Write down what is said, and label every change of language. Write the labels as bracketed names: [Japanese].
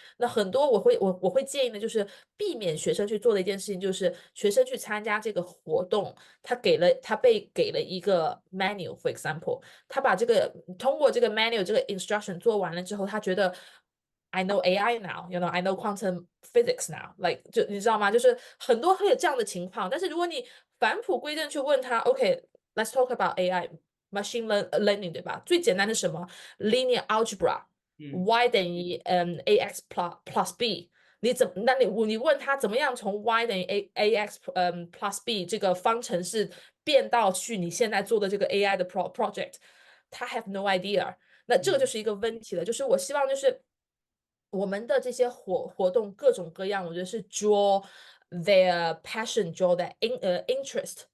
[Chinese] 那很多我会建议呢，就是避免学生去做的一件事情，就是学生去参加这个活动，他被给了一个 manual，for example， 他把通过这个 manual 这个 instruction 做完了之后，他觉得 [English] I know AI now, I know quantum physics now， [Chinese] like 就你知道吗？就是很多会有这样的情况。但是如果你返璞归真去问他 ，OK， [English] let's talk about AI。 [Chinese] Machine learning 对吧？最简单的什么 linear algebra，y 等于ax plus b。你问他怎么样从 y 等于ax plus b 这个方程式变到去你现在做的这个 AI 的 project， 他 [English] have no idea。 [Chinese] 那这个就是一个问题了。就是我希望就是我们的这些活动各种各样，我觉得是 [English] draw their passion，draw their interest。